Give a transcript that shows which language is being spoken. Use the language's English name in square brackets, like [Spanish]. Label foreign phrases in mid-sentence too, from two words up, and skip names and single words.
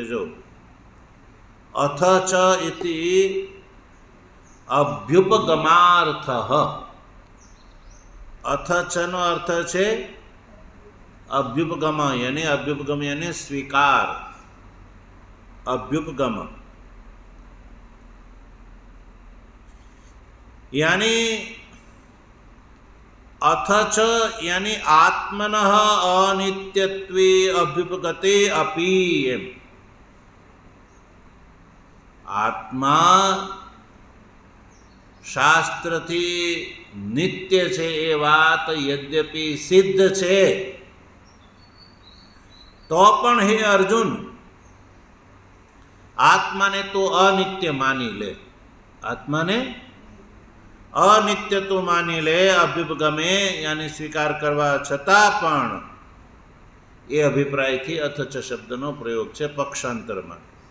[Sanskrit] જો અથ ચ ઇતિ અભ્યુપગમાર્થ. અથ ચ [Gujarati] નો અર્થ છે અભ્યુપગમ, યાની અભ્યુપગમ યાની સ્વીકાર, અભ્યુપગમ यानी [Sanskrit] अथ च [Gujarati] यानी [Sanskrit] आत्मन अनित्यत्वे अभ्युपगते अपि. [Gujarati] एम आत्मा શાસ્ત્રથી નિત્ય છે એ વાત યદ્યપિ સિદ્ધ છે, તો પણ હે અર્જુન આત્માને તો અનિત્ય માની લે. આત્માને અનિત્ય તો માની લે, અભ્યુપગમે યાની સ્વીકાર કરવા છતાં પણ એ અભિપ્રાયથી [Sanskrit] અથ ચ [Gujarati] શબ્દનો પ્રયોગ છે પક્ષાંતરમાં.